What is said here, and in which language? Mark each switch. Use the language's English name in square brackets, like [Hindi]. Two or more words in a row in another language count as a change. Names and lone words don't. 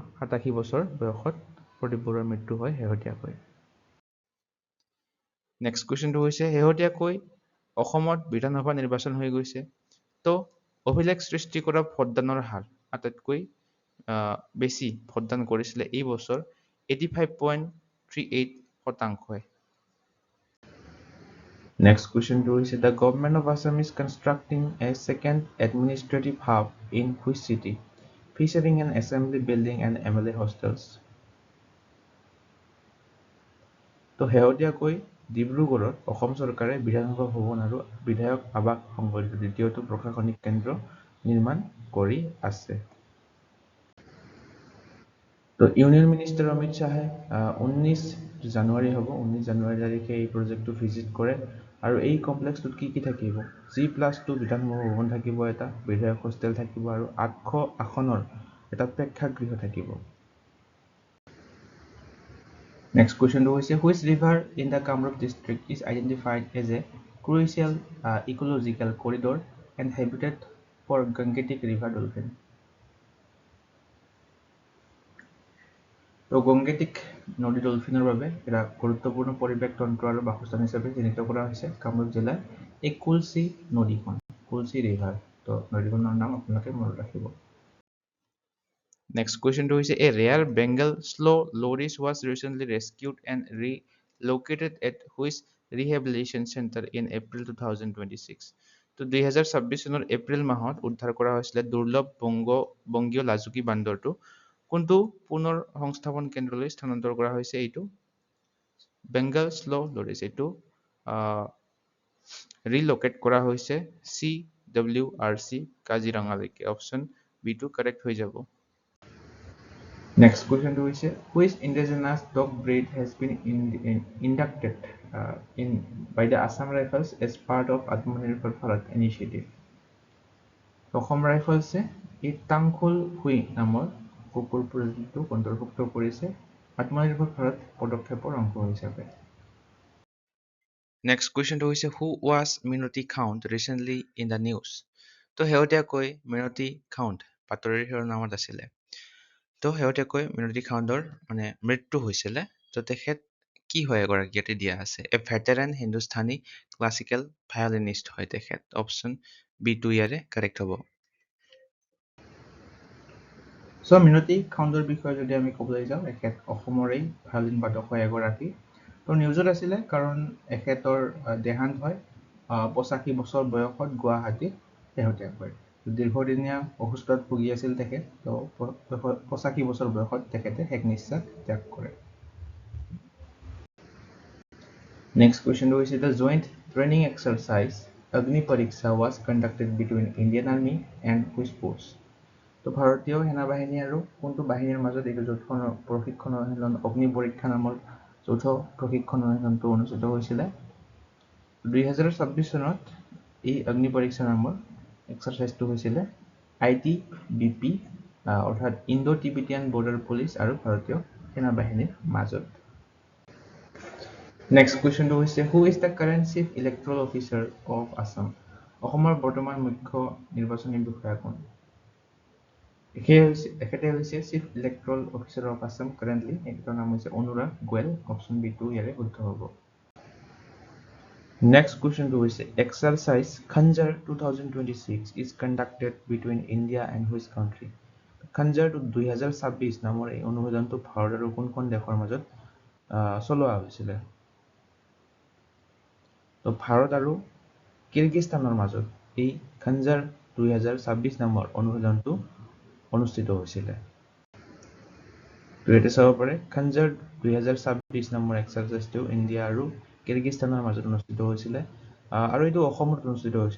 [Assamese] 87 বছৰ বয়সত প্ৰদীপ বৰুৱাৰ মৃত্যু হয় শেহতীয়াকৈ। [English] next question [Assamese] হৈছে, শেহতীয়াকৈ অসমত বিধানসভা নিৰ্বাচন হৈ গৈছে। তো অভিলেখ সৃষ্টি কৰা ভোটদানৰ হাৰ আটাইতকৈ বেছি ভোটদান কৰিছিলে এই বছৰ 85.38%। [English] Next question is, the government of Assam is constructing a second administrative hub in which city, featuring an assembly building and MLA hostels? [Assamese] তো শেহতীয়াকৈ ডিব্ৰুগড়ত অসম চৰকাৰে বিধানসভা ভৱন আৰু বিধায়ক আৱাস সংবলিত দ্বিতীয়টো প্ৰশাসনিক কেন্দ্ৰ নিৰ্মাণ কৰি আছে। তো [English] union minister [Assamese] অমিত শ্বাহে 19 জানুৱাৰী তাৰিখে এই প্ৰজেক্টটো ভিজিট কৰে, আৰু এই কমপ্লেক্সটোত কি থাকিব? G+2 বিধানসভা ভৱন থাকিব, এটা বিধায়ক হোষ্টেল থাকিব, আৰু 800 আসনৰ এটা প্ৰেক্ষাগৃহ থাকিব। [English] Next question is, which river in the Kamrup district is identified as a crucial ecological corridor and habitat for Gangetic river dolphin? [Assamese] তো গংগেটিক নদী ডলফিনৰ বাবে এটা গুৰুত্বপূৰ্ণ পৰিৱেশ তন্ত্ৰ আৰু বাসস্থান হিচাপে চিহ্নিত কৰা হৈছে কামৰূপ জিলাৰ এই কুলচি নদীখন, কুলচি ৰিভাৰ। তো নদীখনৰ নাম আপোনালোকে মনত ৰাখিব। [English] Next question is, a rare Bengal slow loris was recently rescued and relocated at which rehabilitation center in April 2026? [Assamese] তো 2026 চনৰ এপ্ৰিল মাহত উদ্ধাৰ কৰা হৈছিলে দুৰ্লভ বংগীয় লাজুকী বান্দৰটো কোনটো পুনৰ সংস্থাপন কেন্দ্ৰলৈ স্থানান্তৰ কৰা হৈছে? এইটো বেংগল স্লো লৰিছ, এইটো ৰিলোকেট কৰা হৈছে CWRC কাজিৰঙালৈকে। অপশ্যন বি টো কাৰেক্ট হৈ যাব। [English] Next question is, which indigenous dog breed has been inducted by the Assam Rifles as part of Atmanirbhar Bharat initiative? [Assamese] অসম ৰাইফলছে এই টাংখুল হুই নামৰ কুকুৰ প্ৰজাতিটো অন্তৰ্ভুক্ত কৰিছে আত্মনিৰ্ভৰ ভাৰত পদক্ষেপৰ অংশ হিচাপে। [English] Next question হৈছে, who was Minoti Count recently in the news? [Assamese] তো শেহতীয়াকৈ মিনতি কাউণ্ট বাতৰিৰ শিৰোনামত আছিলে। তো শেহতীয়াকৈ মিনতি কাউণ্টৰ মৃত্যু হৈছিলে। তো তেখেত কি হয় এগৰাকী ইয়াতে দিয়া আছে? [English] a veteran Hindustani classical violinist [Assamese] হয় তেখেত। অপশ্যন বি টো ইয়াৰে কাৰেক্ট হ'ব। So মিনতি কাউণ্টৰ বিষয়ে যদি আমি ক'বলৈ যাওঁ, এখেত অসমৰেই ভায়লিন বাদক হয় এগৰাকী। তো নিউজত আছিলে কাৰণ এখেতৰ দেহান্ত হয় 85 বছৰ বয়সত গুৱাহাটীত শেহতীয়াকৈ। দীৰ্ঘদিনীয়া অসুস্থতাত ভুগি আছিল তেখেত। তো 85 বছৰ বয়সত তেখেতে শেষ নিশ্বাস ত্যাগ কৰে। [English] Next question is, the joint training exercise Agni Pariksha was conducted between Indian Army and which force? [Assamese] তো ভাৰতীয় সেনাবাহিনী আৰু কোনটো বাহিনীৰ মাজত এই যৌথ প্ৰশিক্ষণ অনুশীলন অগ্নি পৰীক্ষা নামৰ যৌথ প্ৰশিক্ষণ অনুশীলনটো অনুষ্ঠিত হৈছিলে? 2026 চনত এই অগ্নি পৰীক্ষা নামৰ এক্সাৰচাইজটো হৈছিলে ITBP অৰ্থাৎ ইণ্ডো টিবেটিয়ান বৰ্ডাৰ পুলিচ আৰু ভাৰতীয় সেনাবাহিনীৰ মাজত। [English] next question [Assamese] হৈছে [English] who is the current chief electoral officer of Assam? [Assamese] অসমৰ বৰ্তমান মুখ্য নিৰ্বাচনী বিষয়া কোন? এখেতে হৈছে [English] chief electoral officer of Assam currently. [Assamese] এখেতৰ নাম হৈছে অনুৰাগ গোৱেল। অপশ্যন B2 ইয়াৰে শুদ্ধ হ'ব। [English] Next question to is exercise Khanjar 2026 is conducted between India and which country? [Assamese] Khanjar 2026 নামৰ এই অনুশীলনটো ভাৰত আৰু কোনখন দেশৰ মাজত চলোৱা হৈছিল? তো ভাৰত আৰু কিৰগিস্তানৰ মাজত এই Khanjar 2026 নামৰ অনুশীলনটো অনুষ্ঠিত হৈছিল। তো এটা চাব পাৰে Khanjar 2026 নামৰ এক্সাৰচাইজটো ইণ্ডিয়া আৰু কিৰগিস্তানৰ মাজত অনুষ্ঠিত হৈছিল আৰু এইটো অসমত অনুষ্ঠিত হৈছিল।